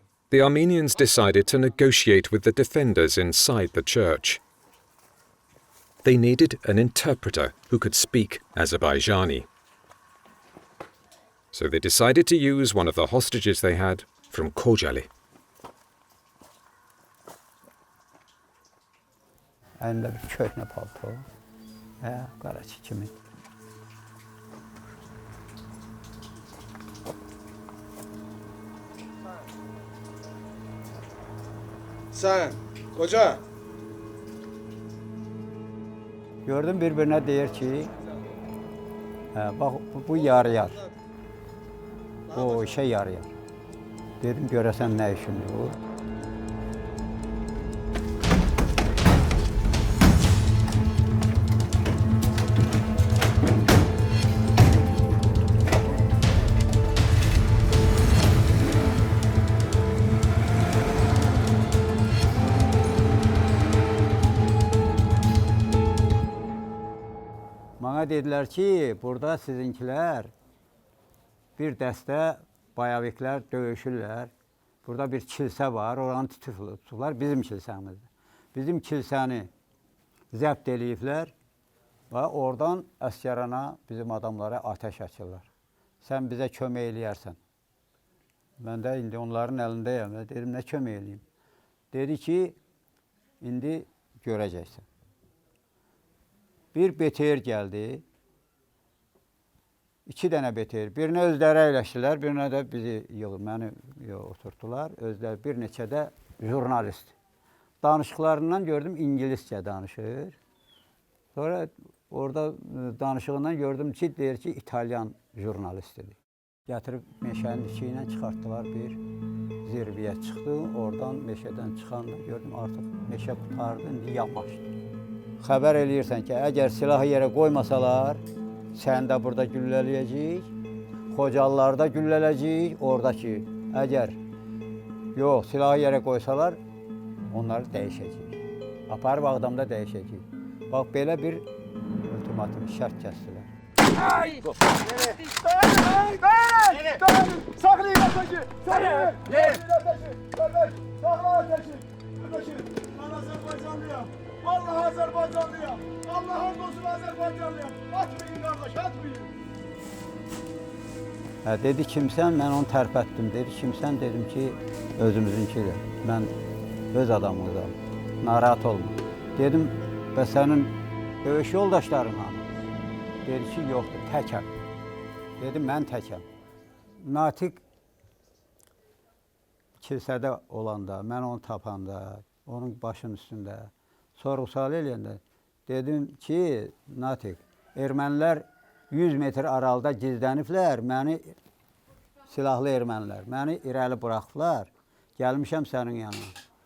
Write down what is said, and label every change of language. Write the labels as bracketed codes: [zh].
[en] The Armenians decided to negotiate with the defenders inside the church. They needed an interpreter who could speak Azerbaijani. So they decided to use one of the hostages they had from Kocaeli. [az] Əlində bir köhnə palto, qaraçı kimi. Sen, koca. Gördüm bir-birinə deyir ki, bax bu yarıyar, o işə yarıyar. Dedim görəsən nə işindir bu? Bana dedilər ki, burada sizinkilər bir dəstə bayaviklər döyüşürlər. Burada bir kilsə var, oranı tutublar, bizim kilsəmizdir. Bizim kilsəni zəbt eləyiblər və oradan əsgərana bizim adamlara ateş açırlar. Sən bizə kömək eləyərsən. Mən də indi onların əlindəyəm. Dedim, nə kömək eləyim? Dedi ki, indi görəcəksən. Bir BTR gəldi, 2 dənə BTR. Birinə özləri əyləşdilər, birinə də bizi məni oturtdular. Özləri bir neçə də jurnalist. Danışıqlarından gördüm, İngiliscə danışır. Sonra orada danışığından gördüm ki, deyir ki, İtalyan jurnalistidir. Gətirib meşənin içi ilə çıxartdılar, bir zirviyə çıxdı. Oradan meşədən çıxanda gördüm, artıq meşə qutardı, indi yamaşdı. Xəbər eləyirsən ki, əgər silahı yerə qoymasalar, səni də burada güllələyəcək, Xocalılarda güllələyəcək, oradakı. Əgər yox, silahı yerə qoysalar, onları dəyişəcək. Aparıb Ağdamda dəyişəcək. Bax, belə bir ultimatum şərt kəsdilər. Saxlayın ateşi! Saxlayın! Saxla ateşi! [tr] Ben Azerbaycanlıyam. Vallahi Azerbaycanlıyam. Allah'ın olsun Azerbaycanlıyam. Atmayın kardeş, atmayın. [az] Dedi kimsən, mən onu tərpətdim. Dedi kimsən, dedim ki, özümüzünkidir. Mən öz adamımızam, narahat olma. Dedim, və sənin döyüş yoldaşların hanı? Dedi ki, yoxdur, təkəm. Dedim, mən təkəm. Natig kilsədə olanda, mən onu tapanda, onun başının üstündə, sorğu-sual eləyəndə dedim ki, Natig, ermənilər 100 metr aralıda gizləniblər, məni silahlı ermənilər, məni irəli buraxıblar, gəlmişəm sənin yanına.